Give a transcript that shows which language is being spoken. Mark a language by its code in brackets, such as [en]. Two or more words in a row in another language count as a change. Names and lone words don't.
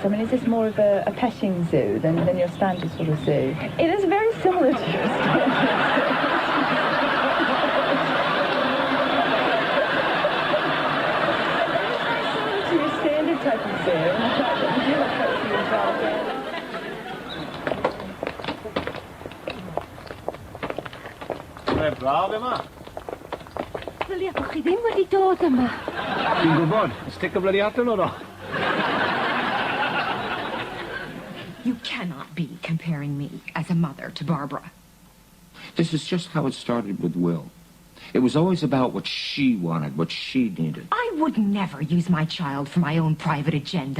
[en] I mean, is this more of a petting zoo than your standard sort of zoo? It is very similar to your standard type of zoo. And the fact that we do have pets involved in. [cy] Braf yma. Ddylia bod chi ddim wedi dod yma. Dwi'n gwybod. Stick o bloody allan o'r o. [en] You cannot be comparing me as a mother to Barbara. This is just how it started with Will. It was always about what she wanted, what she needed. I would never use my child for my own private agenda.